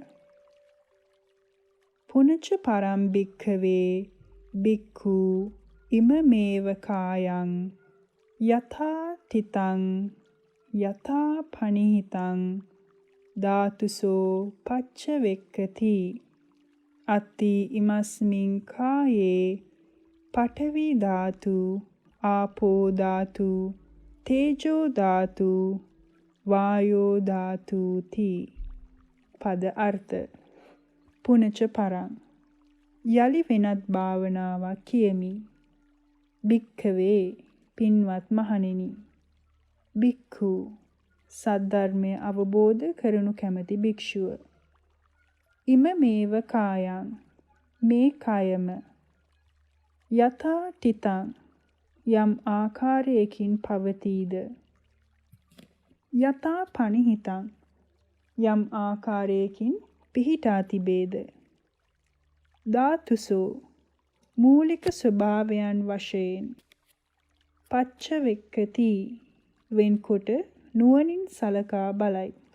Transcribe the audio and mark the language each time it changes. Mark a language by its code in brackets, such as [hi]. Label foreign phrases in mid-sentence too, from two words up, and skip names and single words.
[pi] පුනච පරම් භික්ඛවේ භික්ඛු ඉමමේව කායං යථා තිතං යථා පනිහිතං ධාතුසෝ පච්චවෙක්ඛති අත්ති ඉමස්මින් කායේ පඨවි ධාතු ආපෝ ධාතු තේජෝ ධාතු වායෝ ධාතුති. [si] පද අර්ථ. [pi] පුනච පරං [si] යලි වෙනත් භාවනාවක් කියමි. භික්ඛවේ පින්වත් මහණෙනි. භික්ඛු සද්ධර්මය අවබෝධ කරනු කැමැති භික්ෂුව. [pi] ඉමමේව කායං [si] මේ කයම [pi] යථා තිතං [si] යම් ආකාරයකින් පවතීද [pi] යථා පනිහිතං [si] යම් ආකාරයකින් පිහිටා තිබේද ධාතුසෝ මූලික ස්වභාවයන් වශයෙන් පච්චවෙක්ඛති වෙන්කොට නුවණින් සලකා බලයි.